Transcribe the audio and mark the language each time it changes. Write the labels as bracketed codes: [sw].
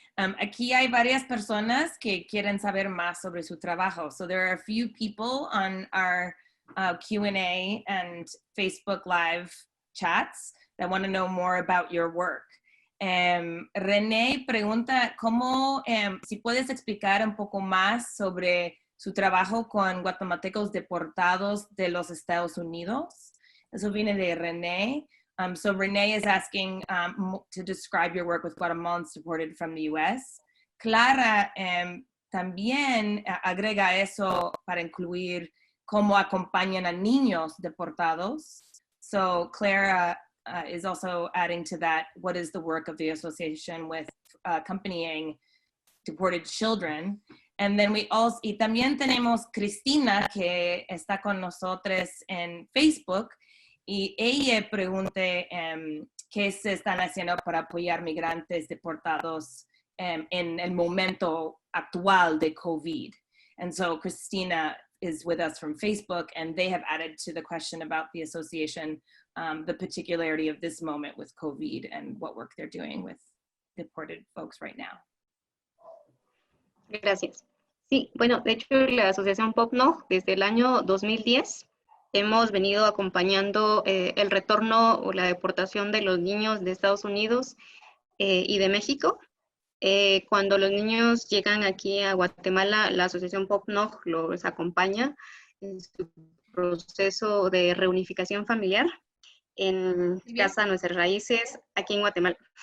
[es] Aquí hay varias personas que quieren saber más sobre su trabajo. [en] So there are a few people on our Q&A and Facebook Live chats that want to know more about your work. [es] René pregunta cómo, si puedes explicar un poco más sobre su trabajo con guatemaltecos deportados de los Estados Unidos. Eso viene de René. [en] So Renee is asking to describe your work with Guatemalans deported from the US. [es] Clara también agrega eso para incluir cómo acompañan a niños deportados. [en] So Clara is also adding to that, what is the work of the association with accompanying deported children? And then we also, [es] y también tenemos Cristina, que está con nosotros en Facebook, y ella pregunta qué se están haciendo para apoyar migrantes deportados en el momento actual de COVID. [en] And so Christina is with us from Facebook, and they have added to the question about the association, the particularity of this moment with COVID and what work they're doing with deported folks right now. [es] Gracias. Sí, bueno, de hecho la asociación POPNOG desde el año 2010 hemos venido acompañando el retorno o la deportación de los niños de Estados Unidos y de México. Cuando los niños llegan aquí a Guatemala, la asociación POPNOG los acompaña en su proceso de reunificación familiar en Casa Nuestras Raíces, aquí en Guatemala.